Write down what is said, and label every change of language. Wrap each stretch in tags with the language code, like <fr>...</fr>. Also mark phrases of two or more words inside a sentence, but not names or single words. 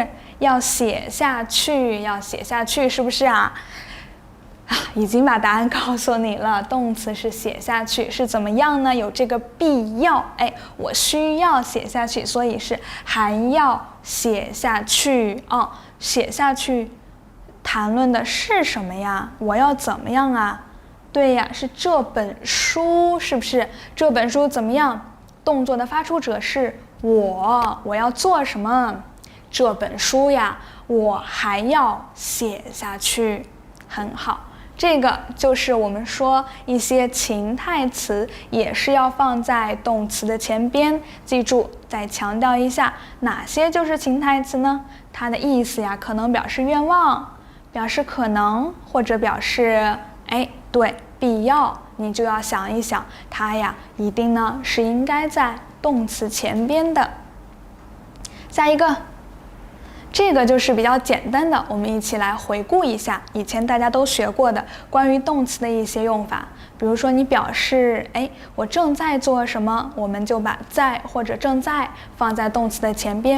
<zh>要寫下去，要寫下去，是不是啊？已經把答案告訴你了，動詞是寫下去，是怎麼樣呢？有這個必要，我需要寫下去，所以是還要寫下去哦。寫下去談論的是什麼呀？我要怎麼樣啊？對呀，是這本書，是不是？這本書怎麼樣？動作的發出者是我要做什麼？這本書呀，我還要寫下去，很好。這個就是我們說一些情態詞也是要放在動詞的前邊。記住，再強調一下，哪些就是情態詞呢？它的意思呀，可能表示願望，表示可能，或者表示对，必要。你就要想一想，它呀一定呢是應該在動詞前邊的。下一個。這個就是比較簡單的，我們一起來回顧一下以前大家都學過的關於動詞的一些用法。比如說你表示我正在做什麼，我們就把在或者正在放在動詞的前邊。</zh>